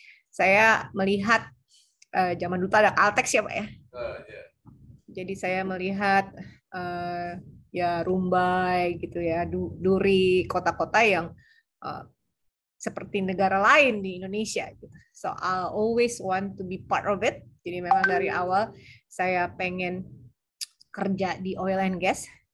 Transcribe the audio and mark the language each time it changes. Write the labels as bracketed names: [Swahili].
[Indonesian] Saya melihat zaman dulu ada Caltex ya Pak ya. Jadi saya melihat ya Rumbai gitu ya, Duri, kota-kota yang uh, seperti negara lain di Indonesia gitu. [English] So I always want to be part of it. [Indonesian] Jadi memang dari awal saya pengen kerja di oil and gas.